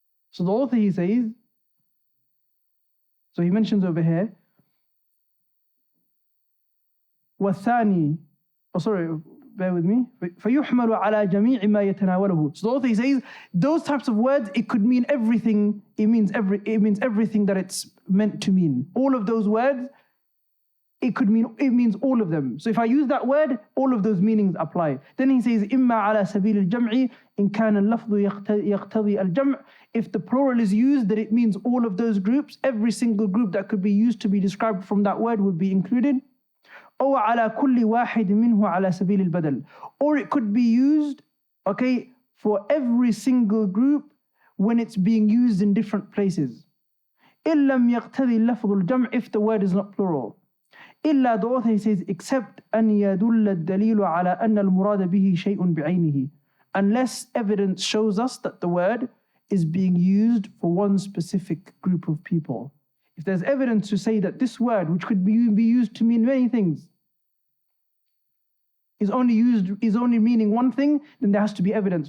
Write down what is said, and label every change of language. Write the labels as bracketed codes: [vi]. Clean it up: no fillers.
[en] So the author, he says, so he mentions over here, وَالثَّانِي, bear with me, [ar] فَيُحْمَلُ عَلَى جَمِيعِ مَا يَتَنَاوَلُهُ. [en] So the author, he says, those types of words, it could mean everything, it means everything that it's meant to mean. All of those words, it means all of them. So if I use that word, all of those meanings apply. Then he says, [ar] إِمَّا عَلَى سَبِيلِ الْجَمْعِ إِنْ كَانَ اللَّفْظُ يَقْتَضِي الْجَمْعِ. [en] If the plural is used, that it means all of those groups, every single group that could be used to be described from that word would be included. [ar] أو على كل واحد منه على سبيل البدل. [en] Or it could be used, okay, for every single group when it's being used in different places. [ar] إِن لَمْ يَقْتَضِي اللَّفْظُ الْجَمْعِ, [en] if the word is not plural. [ar] إلا, [en] the author says, except [ar] أن يدل الدليل على أن المراد به شيء بعينه. [en] Unless evidence shows us that the word is being used for one specific group of people. If there's evidence to say that this word, which could be used to mean many things, is only meaning one thing, then there has to be evidence.